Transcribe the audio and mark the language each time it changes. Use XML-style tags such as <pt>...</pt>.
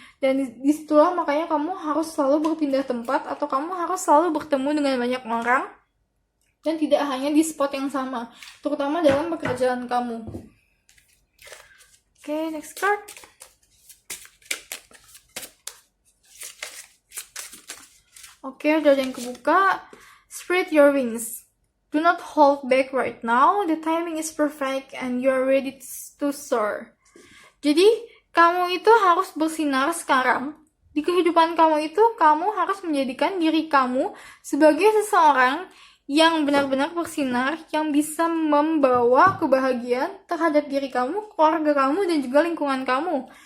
<id>Dan disitulah makanya kamu harus selalu berpindah tempat atau kamu harus selalu bertemu dengan banyak orang dan tidak hanya di spot yang sama, terutama dalam pekerjaan kamu. Oke,</id> <en>next card.</en> <id>Oke, udah ada yang kebuka.</id> <en>Spread your wings. Do not hold back right now. The timing is perfect and you are ready to soar.</en> <id>Jadi, kamu itu harus bersinar sekarang. Di kehidupan kamu itu, kamu harus menjadikan diri kamu sebagai seseorang yang benar-benar bersinar, yang bisa membawa kebahagiaan terhadap diri kamu, keluarga kamu, dan juga lingkungan kamu.</id>